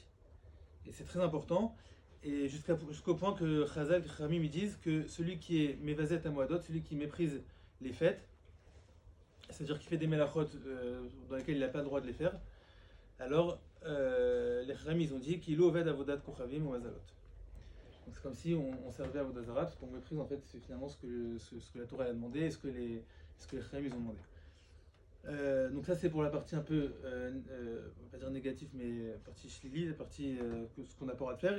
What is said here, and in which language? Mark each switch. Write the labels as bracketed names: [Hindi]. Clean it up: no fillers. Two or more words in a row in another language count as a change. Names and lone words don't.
[French] Et c'est très important, et jusqu'au point que Chazal et Khamim ils disent que celui qui est Mevazet à Moadot, celui qui méprise les fêtes, c'est-à-dire qui fait des melachot dans lesquels il n'a pas le droit de les faire, alors les Khamim ils ont dit qu'il [Hebrew] עובד עבודת כוכבים [French] ou mazalot. Donc c'est comme si on servait à [Hebrew] עבודה זרה, [French] parce qu'on méprise en fait c'est finalement ce que la Torah a demandé et ce que les Khamim ils ont demandé. Donc ça c'est pour la partie un peu, on va pas dire négative, mais la partie shlili, la partie ce qu'on n'a pas le droit de faire.